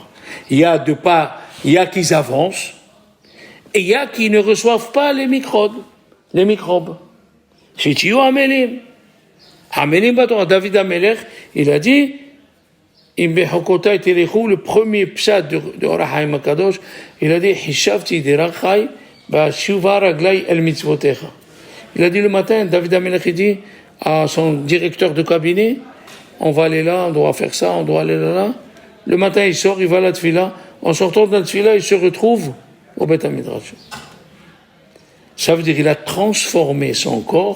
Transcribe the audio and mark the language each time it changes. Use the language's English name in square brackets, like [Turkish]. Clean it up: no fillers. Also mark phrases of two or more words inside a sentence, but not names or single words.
[French] Il y a qui avancent, et il y a qui ne reçoivent pas les microbes. [Hebrew] C'est תהיו עמלים. עמלים בתורה. [French] David Amelech, il a dit, le premier pshat de Orachaim Akadosh, il a dit, [Hebrew] חשבתי דרכי ואשיבה רגלי אל מצוותיך. [French] Il a dit le matin, David Amelech, il dit à son directeur de cabinet, on va aller là, on doit faire ça, on doit aller là. Le matin, il sort, il va à la tfila. En sortant de la tfila, il se retrouve au Beth HaMidrash. Ça veut dire qu'il a transformé son corps.